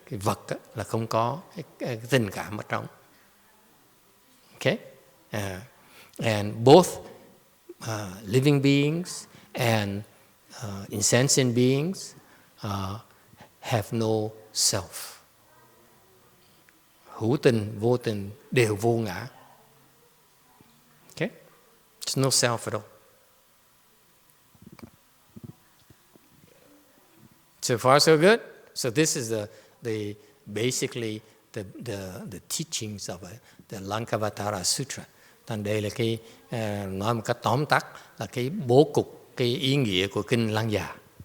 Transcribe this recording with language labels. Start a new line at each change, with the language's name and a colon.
Vietnamese: Cái vật là không có cái tình cảm ở trong.
English: Okay, and both living beings and insentient beings have no self.
Vietnamese: Hữu tình, vô tình đều vô ngã.
English: Okay, there's no self at all. So far, so good. So this is basically the teachings of the Lankavatara Sutra.
Vietnamese: Thành đây là cái nói một cách tóm tắt là cái bố cục, cái ý nghĩa của kinh Lăng Già.